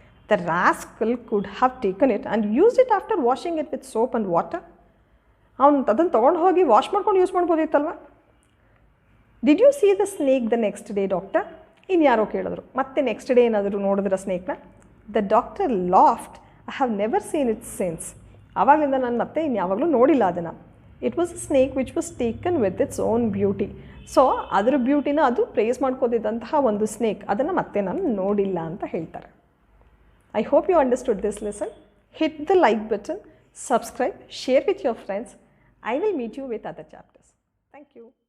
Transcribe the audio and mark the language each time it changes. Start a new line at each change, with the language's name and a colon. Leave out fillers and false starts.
English: The rascal could have taken it and used it after washing it with soap and water.
Kannada: ಅವನು ಅದನ್ನು ತೊಗೊಂಡು ಹೋಗಿ wash ಮಾಡ್ಕೊಂಡು use ಮಾಡ್ಬೋದಿತ್ತಲ್ವ.
English: Did you see the snake the next day doctor?
Kannada: ಇನ್ನು ಯಾರೋ ಕೇಳಿದ್ರು, ಮತ್ತೆ ನೆಕ್ಸ್ಟ್ ಡೇ ಏನಾದರೂ ನೋಡಿದ್ರ ಸ್ನೇಕ್ನ?
English: The doctor laughed, I have never seen it since.
Kannada: ಆವಾಗಲಿಂದ ನಾನು ಮತ್ತೆ ಇನ್ಯಾವಾಗಲೂ ನೋಡಿಲ್ಲ ಅದನ್ನು.
English: It was a snake which was taken with its own beauty.
Kannada: So ಅದರ ಬ್ಯೂಟಿನ ಅದು ಪ್ರೇಸ್ ಮಾಡ್ಕೋದಿದ್ದಂತಹ ಒಂದು ಸ್ನೇಕ್, ಅದನ್ನು ಮತ್ತೆ ನಾನು ನೋಡಿಲ್ಲ ಅಂತ ಹೇಳ್ತಾರೆ.
English: I hope you understood this lesson. Hit the like button, subscribe, share with your friends. I will meet you with other chapters. Thank you.